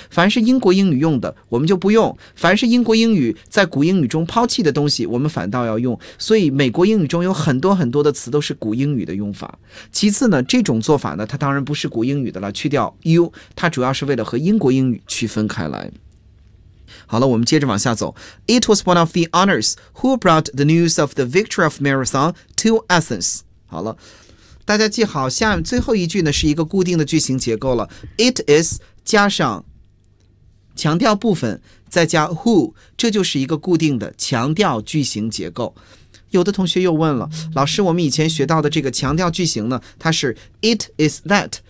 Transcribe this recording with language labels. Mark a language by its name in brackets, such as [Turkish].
[Chinese] 凡是英国英语用的，我们就不用；凡是英国英语在古英语中抛弃的东西，我们反倒要用。所以，美国英语中有很多很多的词都是古英语的用法。其次呢，这种做法呢，它当然不是古英语的了，去掉 U， 它主要是为了和英国英语区分开来。好了，我们接着往下走。 [English] It was one of the honors who brought the news of the victory of marathon to Athens. [Chinese] 好了，大家记好，下面最后一句呢是一个固定的句型结构了。 It is 加上强调部分再加 who， 这就是一个固定的强调句型结构。有的同学又问了，老师，我们以前学到的这个强调句型呢，它是 It is that，